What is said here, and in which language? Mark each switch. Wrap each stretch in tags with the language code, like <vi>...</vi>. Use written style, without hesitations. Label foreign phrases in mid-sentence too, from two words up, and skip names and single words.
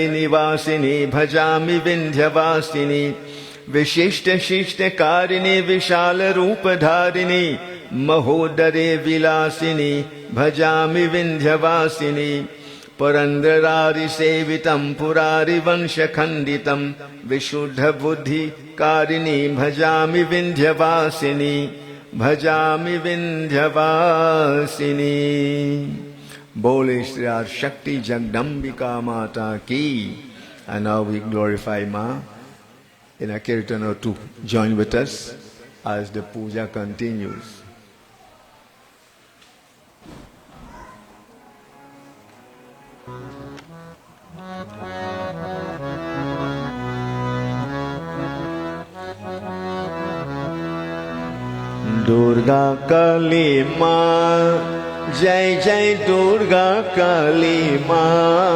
<sa>निवासिनी भजामि विंध्यवासिनी विशिष्ट शिष्ट कारिणी विशाल रूप धारिणी महोदरे विलासिनी भजामि विंध्यवासिनी पुरंदरारि सेवितं पुरारि वंश खंडितं विशुद्ध बुद्धि कारिणी भजामि विंध्यवासिनी भजामि विंध्यवासिनी।</sa> <hi>बोले श्री शक्ति जगदम्बिका माता की।</hi> <en>And now we glorify Ma in a kirtan or two. Join with us as the puja continues.</en> <hi>दुर्गा काली माँ जय जय दुर्गा काली माँ</hi>